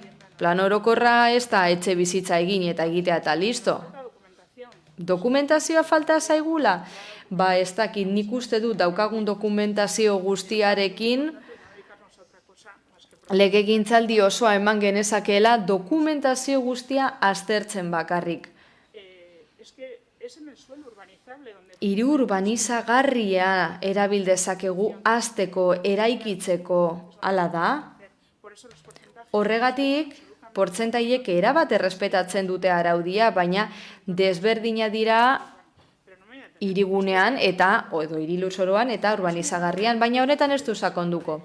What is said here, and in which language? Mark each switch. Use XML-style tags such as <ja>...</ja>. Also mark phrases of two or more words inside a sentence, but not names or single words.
<eu>Plan orokorra ez da etxe bizitza egin eta egitea eta listo. Dokumentazioa falta zaigula? Ez dakit, nik uste dut daukagun dokumentazio guztiarekin legegintzaldi osoa eman genezakeela dokumentazio guztia aztertzen bakarrik.</eu> <es>Es que es en el suelo urbanizable donde</es> <eu>Hiri urbanizagarria erabil dezakegu hasteko, eraikitzeko, hala da. Horregatik, portzentaiek erabat errespetatzen dute araudia, baina desberdina dira hirigunean eta edo hiri lurzoruan eta urbanizagarrian, baina honetan ez du sakonduko.</eu>